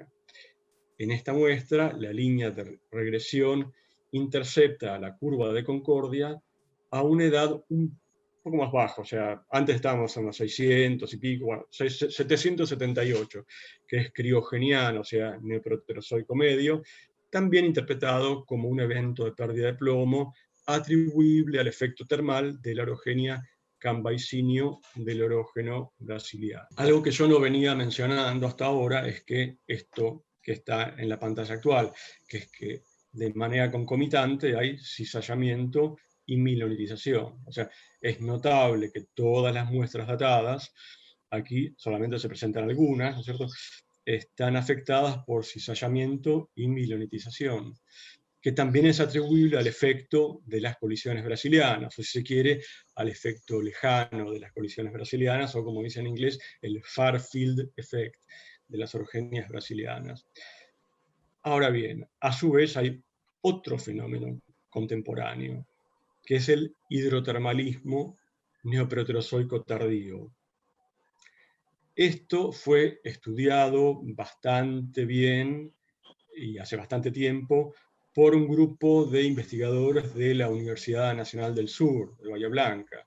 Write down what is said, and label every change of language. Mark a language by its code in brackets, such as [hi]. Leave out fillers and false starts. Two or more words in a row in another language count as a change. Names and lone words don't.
[es] En esta muestra, la línea de regresión intercepta a la curva de Concordia a una edad un poco más baja, o sea, antes estábamos en los 600 y pico, bueno, 778, que es criogeniano, o sea, neoproterozoico medio, también interpretado como un evento de pérdida de plomo atribuible al efecto termal de la orogenia cambaecinio del orógeno brasiliano. Algo que yo no venía mencionando hasta ahora es que esto que está en la pantalla actual, que es que de manera concomitante hay cizallamiento y milonitización. O sea, es notable que todas las muestras datadas, aquí solamente se presentan algunas, ¿no es cierto?, están afectadas por cizallamiento y milonitización, que también es atribuible al efecto de las colisiones brasilianas, o si se quiere, al efecto lejano de las colisiones brasilianas, o como dice en inglés, el [en] far field effect [es] de las orogenias brasilianas. Ahora bien, a su vez hay otro fenómeno contemporáneo, que es el hidrotermalismo neoproterozoico tardío. Esto fue estudiado bastante bien y hace bastante tiempo por un grupo de investigadores de la Universidad Nacional del Sur, de Bahía Blanca.